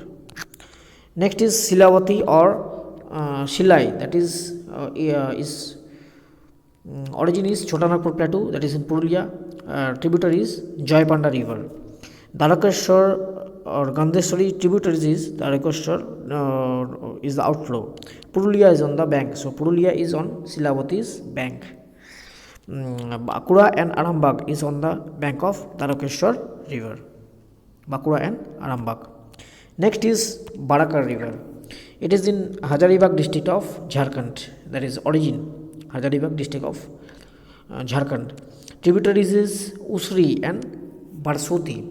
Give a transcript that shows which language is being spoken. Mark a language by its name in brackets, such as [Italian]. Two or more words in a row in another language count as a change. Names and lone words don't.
[English] Next is Silavati or Shilai, that is origin is Chotanagpur Plateau, that is in Purulia. Tributary is Joypanda river. Dhalokeshwar or Gandheshwari tributaries is Dhalokeshwar is the outflow. Purulia is on the bank, so Purulia is on Silavati's bank. Bakura and Arambag is on the bank of Dhalokeshwar river. Bakura and Arambag. Next is Barakar river. It is in Hazaribagh district of Jharkhand. That is origin, Hazaribagh district of Jharkhand. Tributaries is Usri and Barsoti.